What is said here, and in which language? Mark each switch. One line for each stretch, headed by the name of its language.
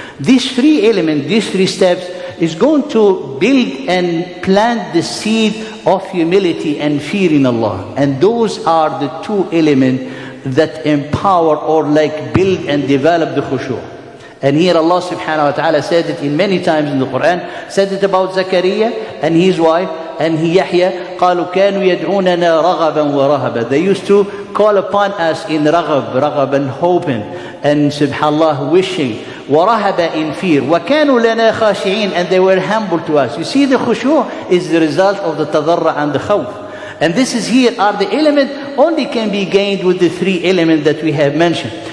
English: These three elements, these three steps, is going to build and plant the seed of humility and fear in Allah. And those are the two elements that empower or like build and develop the khushu'. And here Allah subhanahu wa ta'ala said it in many times in the Quran, said it about Zakaria and his wife and Yahya.
Arabic: قالوا كانوا يدعوننا رغبا ورهبا.
English: They used to call upon us in رغب and hoping, and subhanallah wishing, ورهبا in fear,
Arabic: وكانوا لنا خاشعين,
English: and they were humble to us. You see, the khushu' is the result of the tadarra and the khawf. And this is here are the elements only can be gained with the three elements that we have mentioned.